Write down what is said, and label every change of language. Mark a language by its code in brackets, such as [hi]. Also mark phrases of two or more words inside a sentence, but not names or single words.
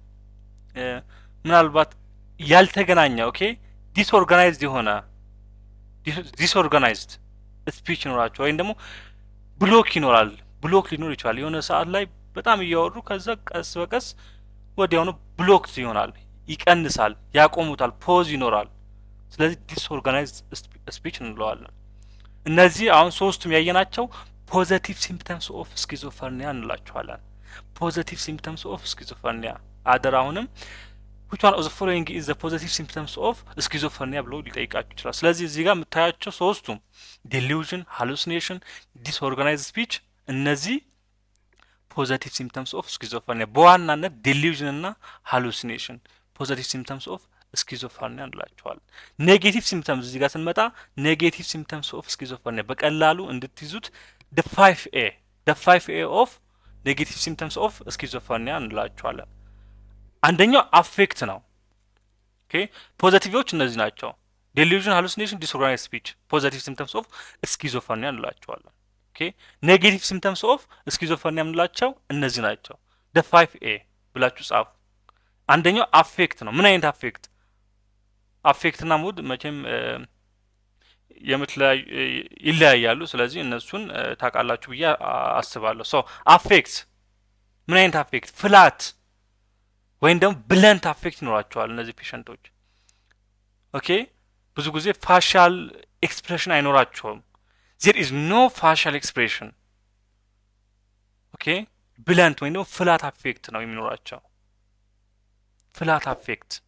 [am] ምናልባት ያልተገናኘ ኦኬ ዲስኦርጋናይዝድ የሆነ [en] disorganized speech [am] ይኖራቸው ወይም ደግሞ ብሎክ ይኖራል። ብሎክ ሊኖር ይችላል። የሆነ ሰዓት ላይ በጣም እያወሩ ከዛ ቀስ በቀስ ወዲያውኑ ብሎክ ይሆናል፣ ይቀንሳል፣ ያቆሙታል፣ ፖዝ ይኖራል። ስለዚህ [en] disorganized speech [am] እንለዋለን። እነዚህ አሁን ሶስቱም ያየናቸው [en] positive symptoms of schizophrenia [am] እንላቸዋለን። [en] positive symptoms of schizophrenia [am] አደር አሁንም [en] which one of the following is the positive symptoms of schizophrenia [am] ብሎ ሊጠይቃችሁ ይችላል። ስለዚህ እዚህ ጋር የምታያቸው ሶስቱም [en] delusion, hallucination, disorganized speech [am] እነዚህ [en] positive symptoms of schizophrenia [am] በዋናነት ዴሉዥን እና [en] hallucination positive symptoms of schizophrenia [am] እንላቸዋለን። [en] negative symptoms [am] እዚህ ጋር ስንመጣ [en] negative symptoms of [am] ስኪዞፍሬኒያ በቀላሉ እንድትይዙት [en] the 5A of negative symptoms of schizophrenia [am] እንላቸዋለን። አንደኛው አፌክት ነው። ኦኬ ፖዚቲቭዎች እነዚህ ናቸው። [en] delusion, hallucination, disorganized speech positive symptoms of schizophrenia [am] እንላቸዋለን። [en] OK negative symptoms of schizophrenia [am] እንላቸው እነዚህ ናቸው። [en] the 5A [am] ብላችሁ ጻፉ። አንደኛው አፌክት ነው። ምን አይነት አፌክት? አፌክትና ሙድ መቼም ይለያያሉ። ስለዚህ እነሱን ታውቃላችሁ ብዬ አስባለሁ። ሶ አፌክት ምን አይነት አፌክት? ፍላት ወይም ደግሞ [en] blunt affect [am] ይኖራቸዋል እነዚህ ፔሸንቶች። ኦኬ ብዙ ጊዜ [en] facial expression [am] አይኖራቸውም። [en] there is no facial expression። OK blunt [am] ወይም ደግሞ [en] flat affect [am] ነው የሚኖራቸው። [en] flat affect።